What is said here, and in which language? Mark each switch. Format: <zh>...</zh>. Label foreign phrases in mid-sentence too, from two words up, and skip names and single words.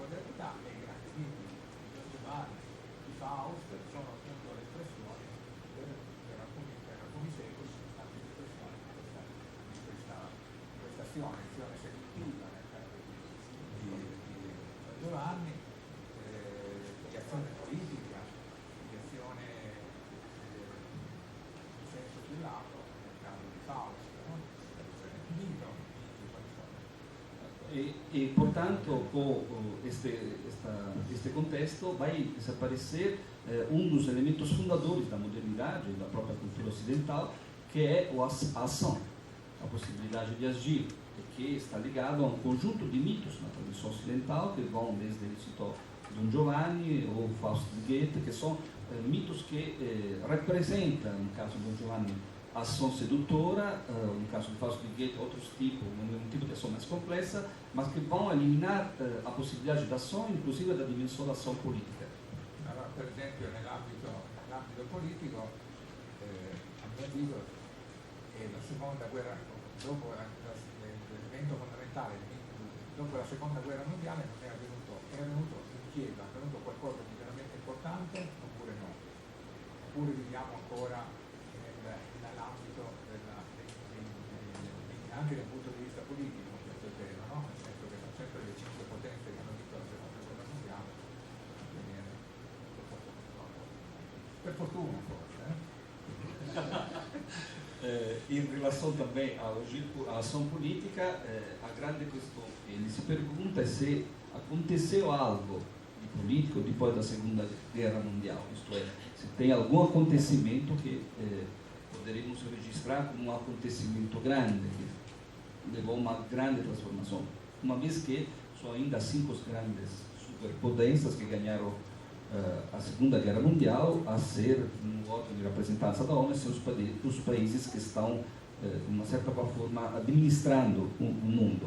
<it>modernità, e i grandi miti di Don Giovanni, di Faust, sono appunto l'espressione per alcuni secoli sono state l'espressione di questa azione seduttiva nel caso di Don Giovanni, di azione politica, di azione in senso più lato nel caso di Faust, no?</it> <pt>E portanto, com este contexto, vai desaparecer um dos elementos fundadores da modernidade, da própria cultura ocidental, que é a ação, a possibilidade de agir, que está ligado a um conjunto de mitos na tradição ocidental, que vão desde, ele citou, Don Giovanni ou Fausto de Goethe, que são mitos que representam, no caso de Don Giovanni, a ação sedutora, no caso de Fausto de Goethe, outros tipos, um tipo de ação mais complexa, mas que vão eliminar a possibilidade de ação, inclusive da dimensão da ação política.</pt> <it>Allora, per esempio, nell'ambito politico, a mio avviso, la seconda guerra, dopo l'evento fondamentale, dopo la seconda guerra mondiale, non era venuto in chiesa, è venuto qualcosa di veramente importante oppure no? Oppure viviamo ancora nell'ambito anche dal punto di vista politico, questo è vero, no? Nel senso che sono sempre le 5 potenze che hanno vinto la seconda guerra mondiale, per fortuna forse.</it> <pt>Em relação também à ação política, a grande questão que ele se pergunta é se aconteceu algo de político depois da Segunda Guerra Mundial, isto é, se tem algum acontecimento que poderemos registrar como um acontecimento grande, que levou a uma grande transformação, uma vez que são ainda 5 grandes superpotências que ganharam a Segunda Guerra Mundial a ser, no órgão de representança da ONU, são os países que estão, de uma certa forma, administrando o mundo.</pt>